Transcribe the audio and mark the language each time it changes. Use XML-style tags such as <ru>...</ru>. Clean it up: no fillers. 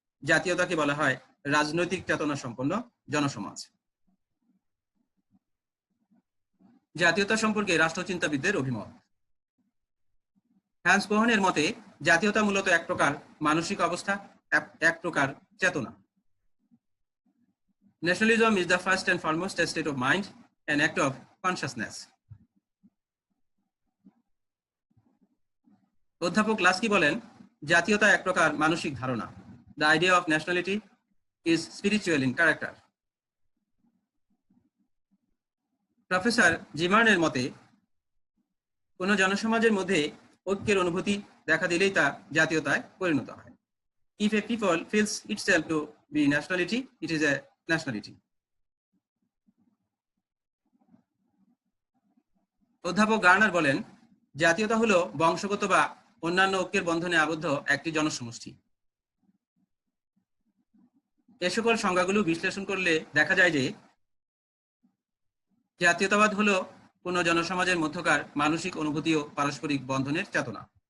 <bn>জাতীয়তাকে বলা হয় রাজনৈতিক চেতনা সম্পন্ন জনসমাজ। জাতীয়তা সম্পর্কে রাষ্ট্রচিন্তাবিদদের অভিমত। হ্যান্স কোহেনের মতে জাতীয়তা মূলত এক প্রকার মানসিক অবস্থা, এক প্রকার চেতনা।</bn> <en>Nationalism is the first and foremost a state of mind, an act of consciousness.</en> <bn>অধ্যাপক লাস্কি বলেন, জাতীয়তা এক প্রকার মানসিক ধারণা।</bn> <en>The idea of nationality is spiritual in character.</en> <bn>Professor জিমার্নের মতে কোন জনসমাজের মধ্যে ঐক্যের অনুভূতি দেখা দিলেই তা জাতীয়তায় পরিণত হয়।</bn> <en>If a people feels itself to be nationality, it is a nationality.</en> <bn>অধ্যাপক গার্নার বলেন, জাতীয়তা হলো বংশগত বা অন্যান্য ঐক্যের বন্ধনে আবদ্ধ একটি জনসমষ্টি। এ সকল সংজ্ঞাগুলো বিশ্লেষণ করলে দেখা যায় যে জাতীয়তাবাদ হলো কোন জনসমাজের মধ্যকার মানসিক অনুভূতি ও পারস্পরিক বন্ধনের চেতনা।</bn>